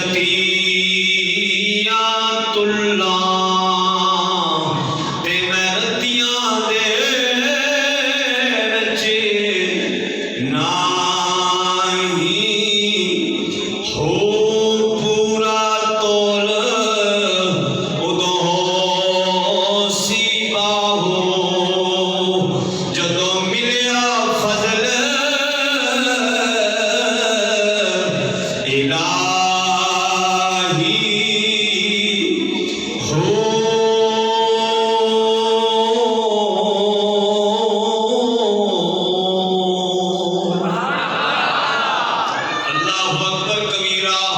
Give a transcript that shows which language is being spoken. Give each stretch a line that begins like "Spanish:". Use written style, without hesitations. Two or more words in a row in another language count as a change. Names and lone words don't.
Punjabi: رتیاں تلاں تے میں رتیاں دے وچ ناہی ہو پورا تول ادوں ہو سی باہو جدوں ملیا فضل الہی ہو۔
Arabic: اللہ اکبر کبیرہ۔